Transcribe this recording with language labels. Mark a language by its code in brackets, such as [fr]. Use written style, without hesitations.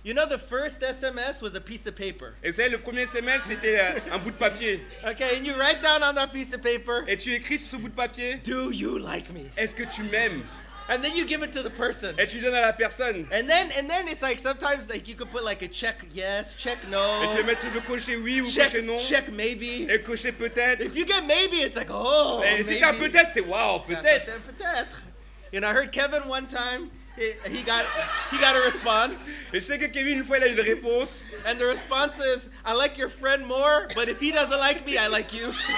[en] You know the first SMS was a piece of paper. [fr] Et vous savez, le premier SMS, c'était un bout de papier. [en] Okay, and you write down on that piece of paper, [fr] Et tu écris sur ce bout de papier, [en] do you like me? [fr] est-ce que tu m'aimes? [en] And then you give it to the person. [fr] Et tu donnes à la personne. [en] And then it's like sometimes like you could put like a check yes, check no. [fr] Et tu peux mettre le cocher oui ou cocher non. [en] Check maybe. [fr] Et cocher peut-être. [en] If you get maybe, it's like, oh, [fr] Et si t'as [en] maybe. [fr] peut-être, c'est waouh, peut-être. Peut-être. [en] You know, I heard Kevin one time, he got a response. [fr] Et je sais que Kevin, une fois, il a eu une réponse. [en] And the response is, I like your friend more, but if he doesn't like me, I like you.